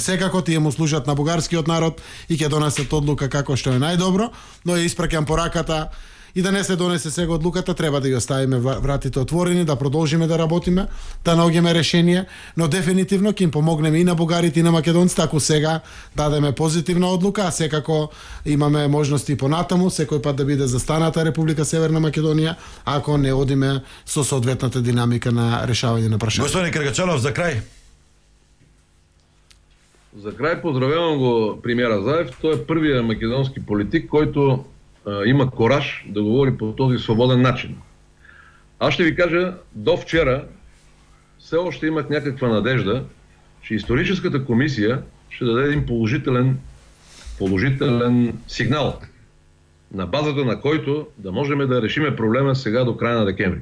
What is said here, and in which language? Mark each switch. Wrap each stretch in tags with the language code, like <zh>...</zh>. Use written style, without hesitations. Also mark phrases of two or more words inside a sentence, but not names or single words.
<mk>Секако тие му служат на бугарскиот народ и ќе донесат одлука како што е најдобро, но ја испраќам пораката и да не се донесе сега одлуката, треба да ги оставиме вратите отворени, да продолжиме да работиме, да наоѓеме решение, но дефинитивно ќе им помогнеме и на бугарите и на македонците ако сега дадеме позитивна одлука, а секако имаме можности и понатаму, секој пат да биде застаната Република Северна Македонија, ако не одиме со соодветната динамика на решавање на прашања. Господин Каракачанов, за крај.</mk> <bg>За край поздравявам го премиера Заев. Той е първият македонски политик, който има кораж да говори по този свободен начин. Аз ще ви кажа, до вчера все още имах някаква надежда, че историческата комисия ще даде един положителен сигнал, на базата на който да можем да решиме проблема сега до края на декември.</bg>